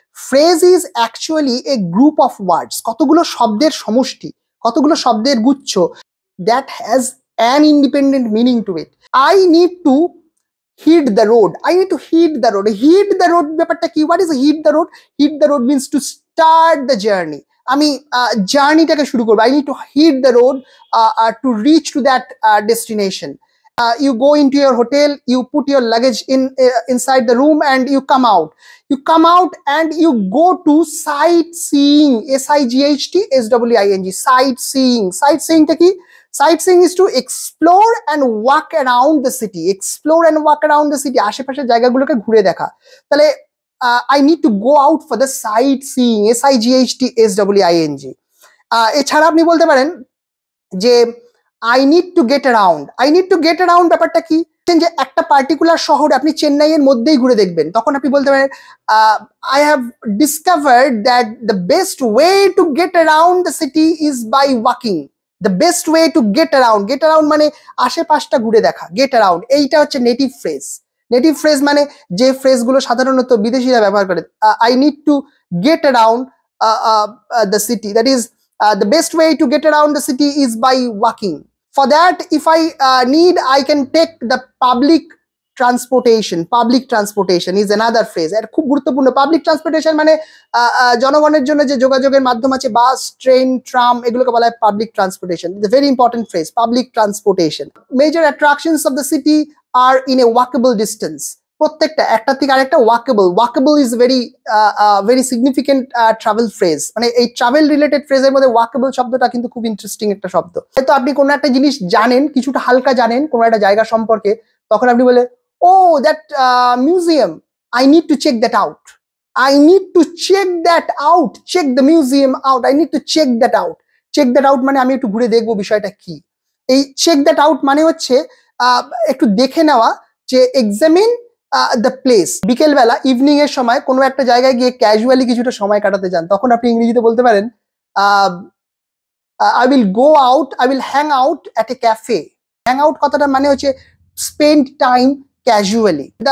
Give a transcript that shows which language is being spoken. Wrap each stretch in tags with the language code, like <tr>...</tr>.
<en>phrase is actually a group of words,</en> <bn>কতগুলো শব্দের সমষ্টি, কতগুলো শব্দের গুচ্ছ,</bn> <en>That has an independent meaning to it. I need to hit the road, I need to hit the road. Hit the road</en> <bn>ব্যাপারটা কি?</bn> <en>What is hit the road? Hit the road means to start the journey.</en> <bn>আমি জার্নিটাকে শুরু করবো।</bn> <en>I need to hit the road to reach to that destination. You go into your hotel, you put your luggage inside the room and you come out. You come out and you go to sightseeing, SIGHTSWING, sightseeing. Sightseeing</en> <bn>ta ki?</bn> <en>Sightseeing is to explore and walk around the city. Explore and walk around the city.</en> <bn>আশেপাশের জায়গাগুলোকে ঘুরে দেখা। তাহলে</bn> <en>I need to go out for the sightseeing, SIGHTSWING.</en> <bn>এছাড়া আপনি বলতে পারেন যে</bn> <en>I need to get around. I need to get around</en> <bn>ব্যাপারটা কি? যে একটা পার্টিকুলার শহরে আপনি চেন্নাইয়ের মধ্যেই ঘুরে দেখবেন, তখন আপনি বলতে পারেন</bn> <en>I have discovered that the best way to get around the city is by walking. The best way to get around.</en> <bn>Get around মানে আশেপাশটা ঘুরে দেখা। Get around এইটা হচ্ছে নেটিভ ফ্রেজ। নেটিভ ফ্রেজ মানে যে ফ্রেজগুলো সাধারণত বিদেশিরা ব্যবহার করে।</bn> <en>I need to get around the city. That is the best way to get around the city is by walking. For that, if I need, I can take the public transportation. Public transportation is another phrase.</en> <bn>এটা খুব গুরুত্বপূর্ণ। Public transportation মানে জনগণের জন্য যে যোগাযোগের মাধ্যম আছে, বাস, ট্রেন, ট্রাম, এগুলোকে বলা হয় public transportation.</bn> <en>It's a very important phrase, public transportation. Major attractions of the city are in a walkable distance.</en> <bn>প্রত্যেকটা একটা থেকে আরেকটা walkable.</bn> <en>Walkable is very significant travel phrase.</en> <bn>মানে এই ট্রাভেল রিলেটেড ফ্রেজের মধ্যে ওয়াকেবল শব্দটা কিন্তু খুব ইন্টারেস্টিং একটা শব্দ। হয়তো আপনি কোনো একটা জিনিস জানেন, কিছুটা হালকা জানেন কোনো একটা জায়গা সম্পর্কে, তখন আপনি বলে</bn> <en>Oh that museum, I need to check that out. I need to check that out. Check the museum out. I need to check that out. Check that out</en> <bn>মানে আমি একটু ঘুরে দেখবো বিষয়টা কি। এই চেক দ্যাট আউট মানে হচ্ছে একটু দেখে নেওয়া, যে এক্সামিন দ্য প্লেস। বিকেলবেলা ইভিনিং এর সময় কোনো একটা জায়গায় গিয়ে ক্যাজুয়ালি কিছুটা সময় কাটাতে যান, তখন আপনি ইংরেজিতে বলতে পারেন</bn> <en>I will go out, I will hang out at a cafe. Hang out</en> <bn>কথাটা মানে হচ্ছে</bn> <en>spend time casually.</en>